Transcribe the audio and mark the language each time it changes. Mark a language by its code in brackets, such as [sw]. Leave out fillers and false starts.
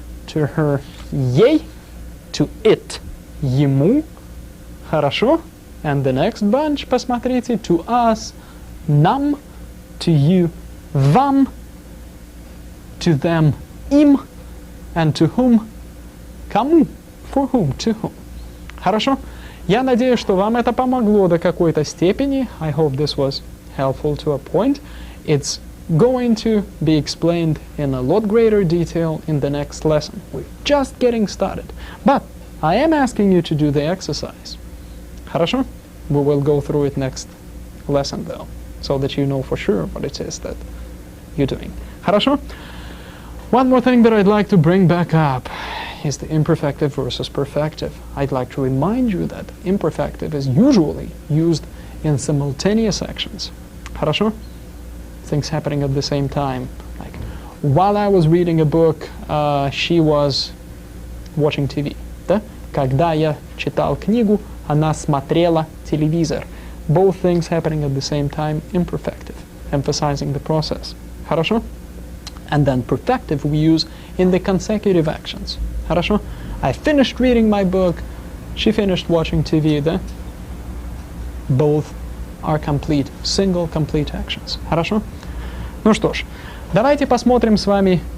[en] To her, ей. To it, ему. [ru] Хорошо? [en] And the next bunch, [ru] посмотрите. [en] To us, нам. To you, вам. To them, им. And to whom, кому. For whom, to whom. Хорошо? [ru] Я надеюсь, что вам это помогло до какой-то степени. [en] I hope this was helpful to a point. It's going to be explained in a lot greater detail in the next lesson. We're just getting started. But I am asking you to do the exercise. [ru] Хорошо? [en] We will go through it next lesson though, so that you know for sure what it is that you're doing. [ru] Хорошо? [en] One more thing that I'd like to bring back up is the imperfective versus perfective. I'd like to remind you that imperfective is usually used in simultaneous actions. [ru] Хорошо? [en] Things happening at the same time. Like, while I was reading a book, she was watching TV. [ru] Да? Когда я читал книгу, она смотрела телевизор. [en] Both things happening at the same time, imperfective, emphasizing the process. [ru] Хорошо? [en] And then perfective we use in the consecutive actions. [ru] Хорошо? [en] I finished reading my book, she finished watching TV, [ru] да? [en] Both are complete, single complete actions. [ru] Хорошо? Ну что ж, давайте посмотрим с вами...